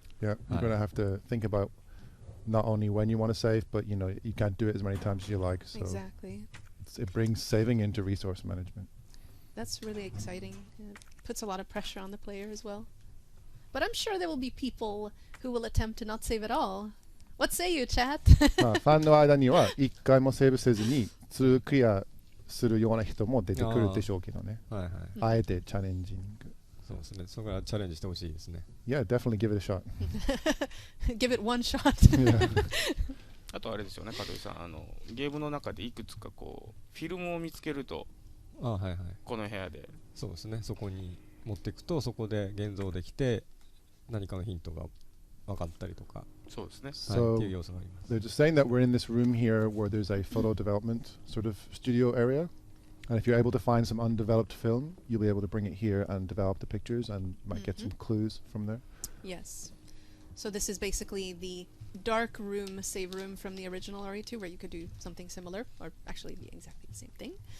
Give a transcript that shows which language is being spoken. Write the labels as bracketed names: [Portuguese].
[English] Yeah, you're going to have to think about not only when you want to save, but you can't do it as many times as you like. So Exactly. it brings saving into resource management. That's really exciting. It puts a lot of pressure on the player as well. But I'm sure there will be people who will attempt to not save at all. What say you, chat? [Japanese] まあファンの間には一回もセーブせずに2クリアするような人も出てくるでしょうけどね。はいはい。あえてチャレンジング。そうですね。そこからチャレンジしてほしいですね。 [English] Yeah, definitely give it a shot. Give it one shot. Yeah. [Japanese] あとあれですよね、香取さんゲームの中でいくつかこうフィルムを見つけるとはいはい。この部屋でそうですね。そこに持っていくと、そこで現像できて何かのヒントが分かったりとか、そうですね。はい、っていう要素があります。 [English] They're just saying that we're in this room here where there's a photo development sort of studio area. And if you're able to find some undeveloped film, you'll be able to bring it here and develop the pictures and might get some clues from there. Yes. So this is basically the dark room, save room from the original RE2 where you could do something similar, or actually be exactly the same thing.